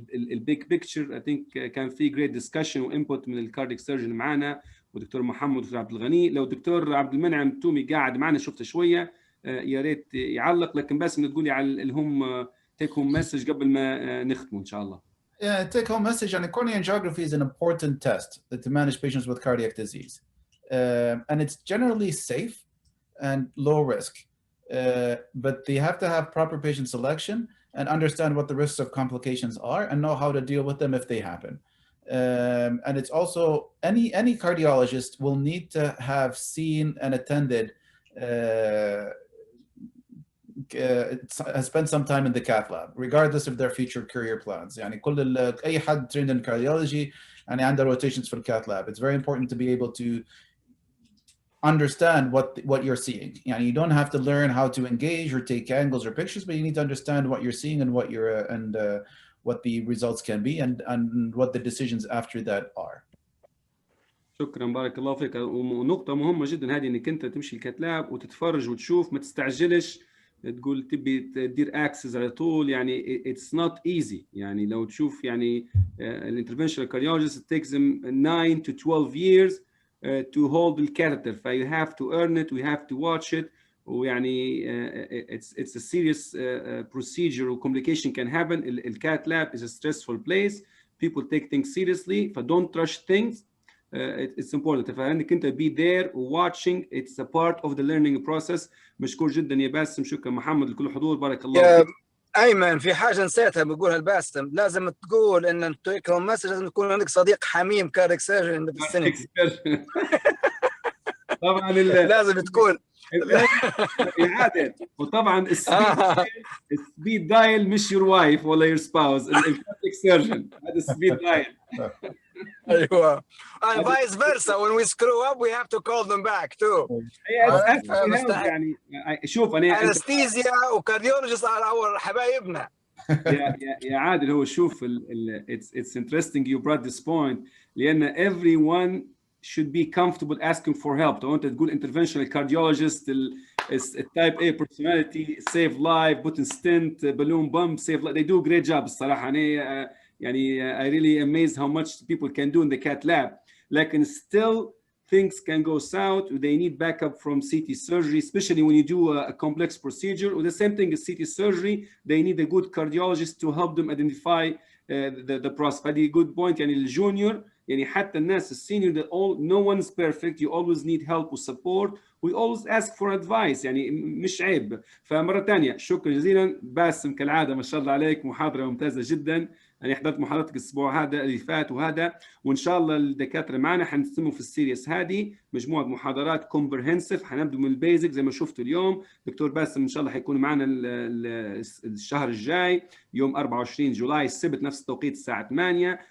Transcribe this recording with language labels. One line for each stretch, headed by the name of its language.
Arabic: البيج بيكتشر
English: I think
Arabic: كان في
English: great discussion
Arabic: وانبوت من الكارديك سيرجن معنا ودكتور محمد ودكتور عبد الغني. لو دكتور عبد المنعم تومي قاعد معنا شفته شويه يا ريت يعلق. لكن بس تقولي على الهم تيك هوم مسج قبل ما نختم ان شاء الله.
English: Yeah, take home message on coronary angiography is an important test to manage patients with cardiac disease, and it's generally safe and low risk, but they have to have proper patient selection and understand what the risks of complications are and know how to deal with them if they happen. And it's also any cardiologist will need to have seen and attended has spent some time in the cath lab regardless of their future career plans.
Arabic: يعني كل أي حد
English: trained in cardiology
Arabic: يعني عنده
English: rotations for the cath lab. It's very important to be able to understand what you're seeing. يعني you don't have to learn how to engage or take angles or pictures, but you need to understand what you're seeing and what the results can be and what the decisions after that are.
Arabic: شكرا بارك الله فيك. ونقطة مهمة جدا هذه انك انت تمشي الكات لاب وتتفرج وتشوف ما تستعجلش تقول تبي تدير اكسس على طول.
English: يعني it's not easy.
Arabic: يعني لو تشوف يعني الانترفنشنال كارديولوجيست
English: it takes them 9 to 12 years to hold the catheter. ف you have to earn it, we have to watch it.
Arabic: ويعني
English: it's a serious procedure و complication can happen. الكات lab is a stressful place. People take things seriously. ف don't rush things. It's important.
Arabic: فانك انت
English: be there watching. It's a part of the learning process.
Arabic: مشكور جدا يا باسم. شكرا محمد لكل حضور. بارك الله فيك. ايمن في حاجه نسيتها بقولها الباسم. لازم تقول ان التيك هوم مسج لازم يكون عندك صديق حميم كارديك سيرجن في السنه. طبعا لازم تكون إعادة. وطبعا السبيد دايل مش يور وايف ولا يور سباوز، الكارديك سيرجن هذا السبيد دايل. ايوه
English: and vice versa when we screw up we have to call them back too.
Arabic: يعني شوف انا انستيزيا وكارديولوجيست على حبايبنا. يا عادل هو شوف
English: it's interesting you brought this point
Arabic: لان
English: everyone should be comfortable asking for help. لو انت تقول interventional cardiologist type A personality save life put in stent balloon pump save life they do a great job
Arabic: الصراحة. أنا يعني
English: I really amazed how much people can do in the cath lab. لكن still things can go south. They need backup from CT surgery, especially when you do a complex procedure. Or the same thing as CT surgery, they need a good cardiologist to help them identify the process.
Arabic: هذه
English: good point.
Arabic: يعني الجونيور يعني حتى الناس السينيور
English: no one's perfect. You always need help and support. We always ask for advice.
Arabic: يعني مش عيب. فمرة ثانية شكرا جزيلا باسم كالعادة ما شاء الله عليك محاضرة ممتازة جدا. أنا حضرت محاضرتك الأسبوع هذا اللي فات وهذا وإن شاء الله الدكاترة معنا حنستمروا في السيريس هذه مجموعة محاضرات كومبرهنسيف. حنبدأ من البيزك زي ما شفتوا اليوم. دكتور باسم إن شاء الله حيكون معنا الشهر الجاي يوم 24 جولاي السبت نفس التوقيت الساعة 8.